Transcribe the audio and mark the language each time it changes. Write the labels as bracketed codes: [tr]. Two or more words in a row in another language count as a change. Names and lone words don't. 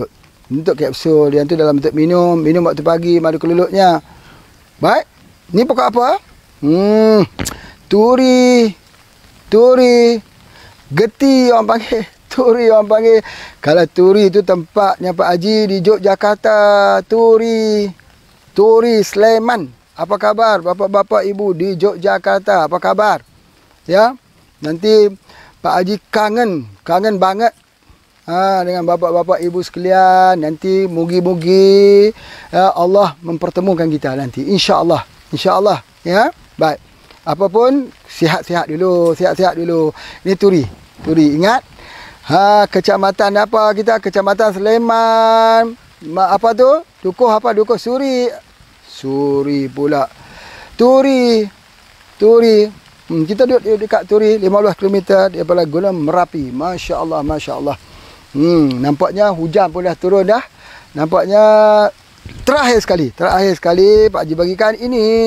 [ms] Untuk kapsul yang tu dalam bentuk minum waktu pagi madu kelulutnya. Baik. Ni pokok apa? Turi. Geti orang panggil. Turi orang panggil. Kalau turi itu tempatnya Pak Haji di Yogyakarta. Turi Sleman. [id] Apa kabar bapa-bapa ibu di Yogyakarta? Apa kabar? Ya. Nanti Pak Haji kangen banget dengan bapa-bapa ibu sekalian. Nanti mugi-mugi Allah mempertemukan kita nanti. InsyaAllah. [ms] Ya. Baik. Apapun sihat-sihat dulu. Ini turi. Ingat. Kecamatan apa kita? Kecamatan Sleman. Apa tu? Dukuh apa? Dukuh Suri pula. Turi. Kita duduk dekat Turi, 15 km daripada Gunung Merapi. [ar] Masya Allah. [ms] Nampaknya hujan pun dah turun dah. Nampaknya terakhir sekali Pak Haji bagikan ini.